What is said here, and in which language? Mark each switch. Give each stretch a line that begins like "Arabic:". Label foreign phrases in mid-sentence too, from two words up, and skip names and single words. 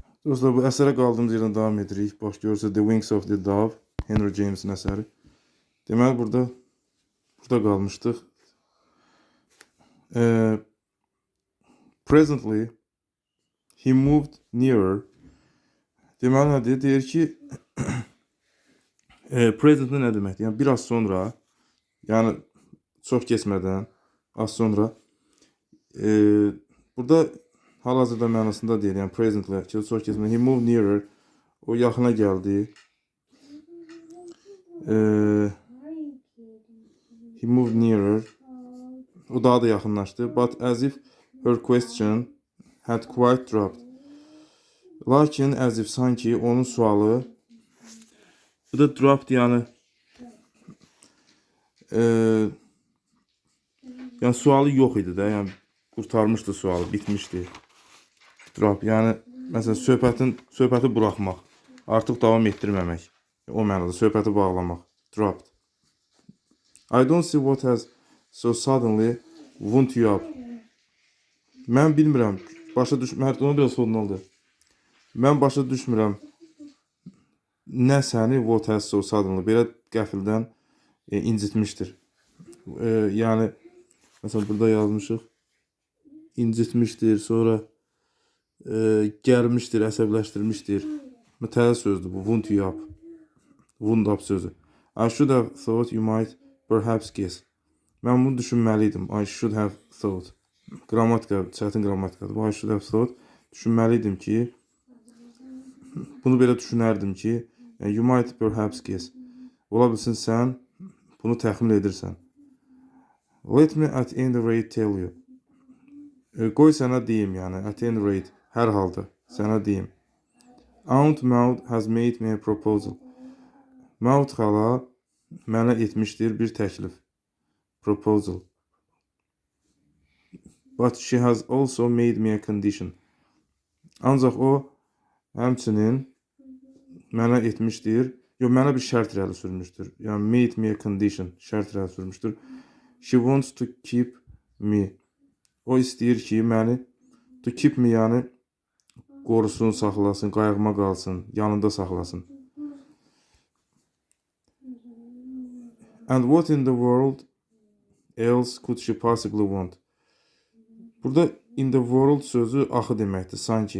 Azerbaijani: Dostlar, bu əsərə qaldığımız yerdən davam edirik. Bax, görürsünüz, The Wings of the Dove, Henry James'in əsəri. Deməli, burada qalmışdıq.
English: Presently, he moved nearer.
Azerbaijani: Deməli, nədir? Deyir ki, presently nə deməkdir? Yəni, biraz sonra, yəni, çox keçmədən, az sonra, burada hal-hazırda mənasında deyir, yəni presently, çox keçmədən,
English: he moved nearer,
Azerbaijani: o yaxına gəldi.
English: He moved nearer,
Azerbaijani: o daha da yaxınlaşdı.
English: But as if her question had quite dropped.
Azerbaijani: Lakin
English: as if
Azerbaijani: sanki onun sualı, bu da dropped yəni, yəni sualı yox idi də, yəni qurtarmışdı sualı, bitmişdi. Drop, yəni məsələn söhbəti buraxmaq, artıq davam etdirməmək. O mənada söhbəti bağlamaq. Dropped.
English: I don't see what has so suddenly wound you up.
Azerbaijani: Mən bilmirəm, onu biraz sonuna. Mən başa düşmürəm. Nə səni
English: what has so suddenly
Azerbaijani: belə qəfildən incitmişdir. Yəni məsələn burada yazmışıq. İncitmişdir, sonra gəlmişdir, əsəbləşdirmişdir. Mütəl sözdür bu,
English: wound you up. Wound up sözü. I should have thought you might perhaps guess.
Azerbaijani: Mən bunu düşünməliydim.
English: I should have thought.
Azerbaijani: Qrammatika, çətin qrammatikadır.
English: I should have thought.
Azerbaijani: Düşünməliydim ki, bunu belə düşünərdim ki,
English: you might perhaps guess.
Azerbaijani: Ola bilsin sən bunu təxmin edirsən.
English: Let me at any rate tell you.
Azerbaijani: Qoy sənə deyim, yəni
English: at any rate,
Azerbaijani: hər halda sənə deyim.
English: Aunt Maud has made me a proposal.
Azerbaijani: Maud xala mənə etmişdir bir təklif. Proposal.
English: But she has also made me a condition.
Azerbaijani: Ancaq o həmçinin mənə etmişdir, mənə bir şərt irəli sürmüşdür.
English: Yəni made me a condition,
Azerbaijani: şərt irəli sürmüşdür.
English: She wants to keep me.
Azerbaijani: O istəyir ki, məni
English: to keep me,
Azerbaijani: yəni qorusun, saxlasın, qayğıma qalsın, yanında saxlasın.
English: And what in the world else could she possibly want?
Azerbaijani: Burada
English: in the world
Azerbaijani: sözü axı deməkdir, sanki.